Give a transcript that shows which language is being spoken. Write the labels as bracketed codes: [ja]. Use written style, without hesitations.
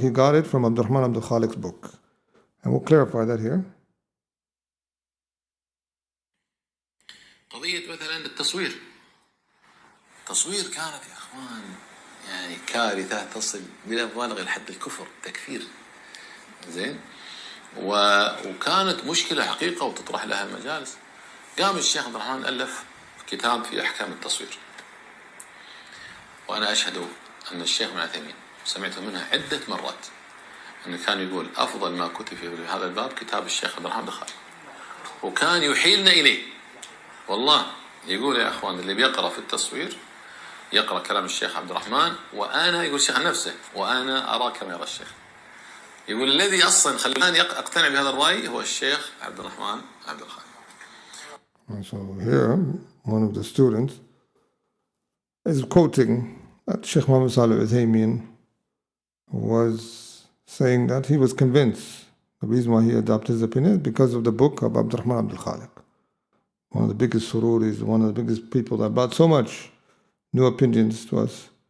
[en] He got it from Abdurrahman Abdul Khaliq's book. And we'll clarify that here. [ar] قضية مثلا التصوير كانت يا اخوان يعني كارثة تصل بلا مبالغة لحد الكفر، تكفير. زين؟ وكانت مشكلة حقيقة وتطرح لها المجالس. قام الشيخ عبد الرحمن ألف كتاب في أحكام التصوير، وأنا أشهد أن الشيخ العثيمين سمعت منها عدة مرات أنه كان يقول أفضل ما كتب في هذا الباب كتاب الشيخ عبد الرحمن بن خالد، وكان يحيلنا إليه. والله يقول يا أخوان اللي بيقرأ في التصوير يقرأ كلام الشيخ عبد الرحمن، وأنا يقول الشيخ نفسه وأنا أرى كما يرى الشيخ. يقول الذي أصلا خلاني أقتنع بهذا الرأي هو الشيخ عبد الرحمن عبد الخالق. [en] So here, one of the students is quoting that Shaykh Muhammad bin Saalih al-Uthaymeen was saying that he was convinced the reason why he adopted his opinion is because of the book of Abdurrahman Abdul Khaliq, one of the biggest sururis, one of the biggest people that brought so much new opinions to us.